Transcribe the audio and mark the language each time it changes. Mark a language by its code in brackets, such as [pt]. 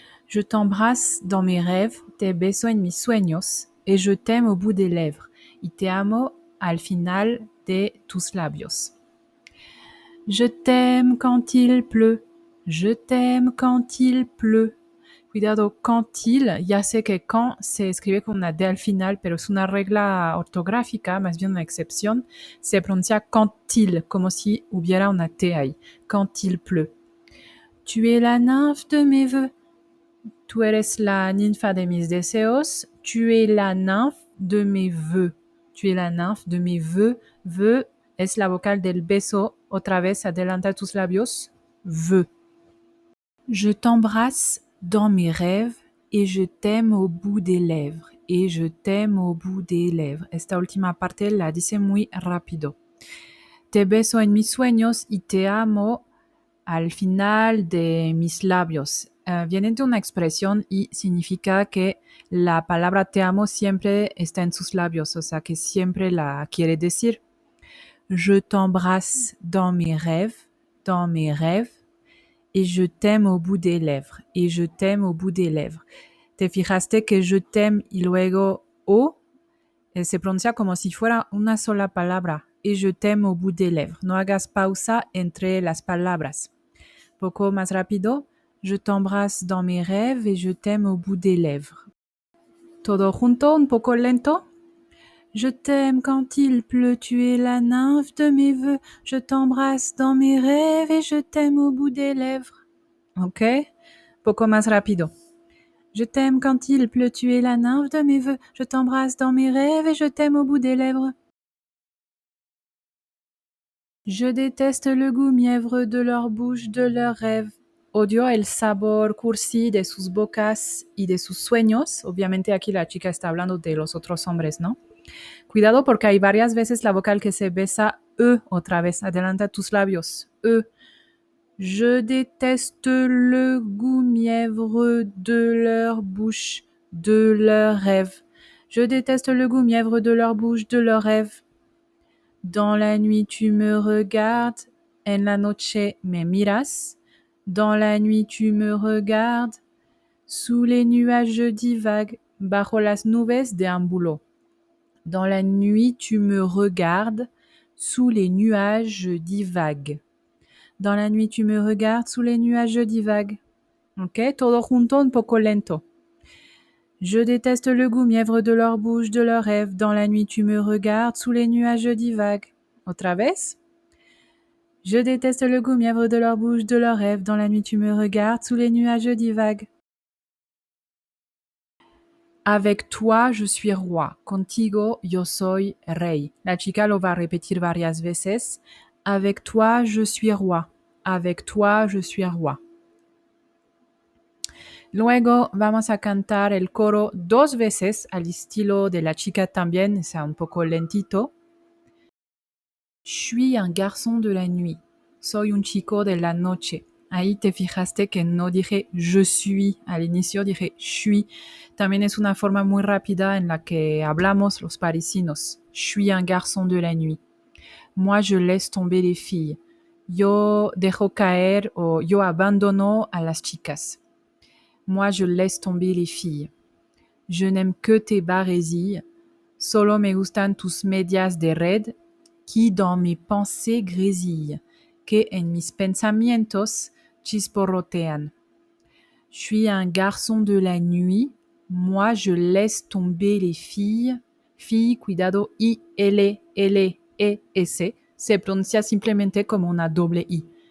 [fr] Je t'embrasse dans mes rêves, [es] te beso en mis sueños, [fr] et je t'aime au bout des lèvres, [es] y te amo al final de tus labios. [fr] Je t'aime quand il pleut, je t'aime quand il pleut. [es] Cuidado, [fr] quand il, [es] ya sé que quand se escribe con una D al final, pero es una regla ortográfica, más bien una excepción, se pronuncia [fr] quand il, [es] como si hubiera una T ahí, [fr] quand il pleut. Tu es la nymphe de mes vœux, [es] tú eres la ninfa de mis deseos, [fr] tu [es] es la nymphe de mes vœux, tu es la nymphe de mes vœux, vœux es la vocal del beso, otra vez adelanta tus labios, [fr] vœux. Je t'embrasse dans mes rêves et je t'aime au bout des lèvres, et je t'aime au bout des lèvres. [es] Esta última parte la dice muy rápido. Te beso en mis sueños y te amo al final de mis labios. Viene de una expresión y significa que la palabra te amo siempre está en sus labios, o sea que siempre la quiere decir. [fr] Je t'embrasse dans mes rêves, et je t'aime au bout des lèvres, et je t'aime au bout des lèvres. [es] Te fijaste que [fr] je t'aime [es] y luego o se pronuncia como si fuera una sola palabra, [fr] et je t'aime au bout des lèvres. [es] No hagas pausa entre las palabras. Poco más rápido, [fr] je t'embrasse dans mes rêves et je t'aime au bout des lèvres. [es] Todo junto, un poco lento. [fr] Je t'aime quand il pleut, tu es la nymphe de mes vœux. Je t'embrasse dans mes rêves et je t'aime au bout des lèvres. [es] Ok? Poco más rápido. [fr] Je t'aime quand il pleut, tu es la nymphe de mes vœux. Je t'embrasse dans mes rêves et je t'aime au bout des lèvres. Je déteste le goût mièvre de leur bouche, de leurs rêves. [es] Odio el sabor cursi de sus bocas y de sus sueños. Obviamente aquí la chica está hablando de los otros hombres, ¿no? Cuidado porque hay varias veces la vocal que se besa otra vez. Adelanta tus labios. [fr] Je déteste le goût mièvre de leur bouche, de leurs rêves. Je déteste le goût mièvre de leur bouche, de leurs rêves. Dans la nuit tu me regardes, [es] en la noche me miras. [fr] Dans la nuit tu me regardes, sous les nuages divagues, [es] bajo las nubes deambulo. [fr] Dans la nuit tu me regardes, sous les nuages divagues. Dans la nuit tu me regardes, sous les nuages divagues. [es] Ok, todo junto, un poco lento. [fr] Je déteste le goût mièvre de leur bouche, de leurs rêves. Dans la nuit tu me regardes, sous les nuages divagues. [es] Otra vez. [fr] Je déteste le goût mièvre de leur bouche, de leurs rêves. Dans la nuit tu me regardes, sous les nuages divagues. Avec toi je suis roi, [es] contigo yo soy rey. La chica lo va a repetir varias veces. [fr] Avec toi je suis roi, avec toi je suis roi. [es] Luego vamos a cantar el coro 2 veces al estilo de la chica también, es un poco lentito. [fr] Je suis un garçon de la nuit, [es] soy un chico de la noche. Ahí te fijaste que no dije [fr] je suis, [es] al inicio dije [fr] je suis. [es] También es una forma muy rápida en la que hablamos los parisinos. [fr] Je suis un garçon de la nuit. Moi, je laisse tomber les filles. [es] Yo dejo caer o yo abandono a las chicas. [fr] Moi, je laisse tomber les filles. Je n'aime que tes barésilles. [es] Solo me gustan tus medias de red, [fr] qui dans mes pensées grésillent, [es] que en mis pensamientos chisporrotean. [fr] Je suis un garçon de la nuit. Moi, je laisse tomber les filles. [es] Filles, cuidado, I, L, L, E, S. Se pronuncia simplemente como una doble I.